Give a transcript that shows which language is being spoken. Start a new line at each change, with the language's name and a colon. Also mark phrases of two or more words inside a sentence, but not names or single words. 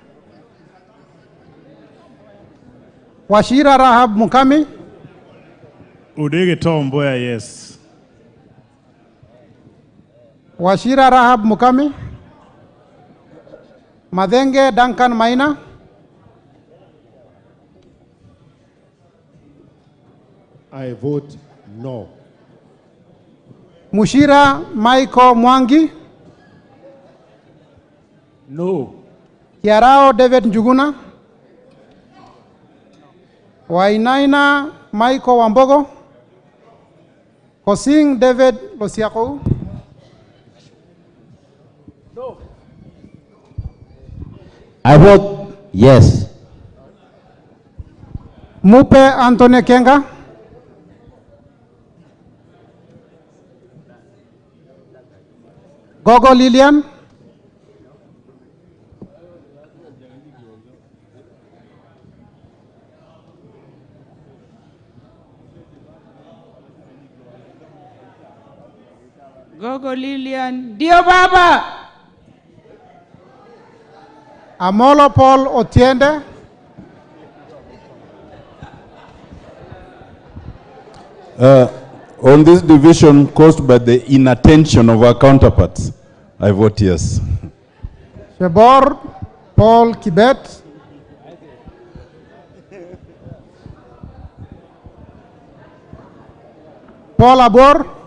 English: Washira Rahab Mukami. Odege Tom Mboya, yes. Washira Rahab Mukami. Madenge Duncan Maina. I vote no. Mushira Michael Mwangi. No. Kiarao David Njuguna. Wainaina Michael Wambogo. Kosing David Losiako. No. I vote yes. Mupe Anthony Kenga. Gogo Lilian. Gogo Lilian. Dio Baba. Amolo Paul Otiende. On this division caused by the inattention of our counterparts, I vote yes. Shebor Paul Kibet. Paul Abor.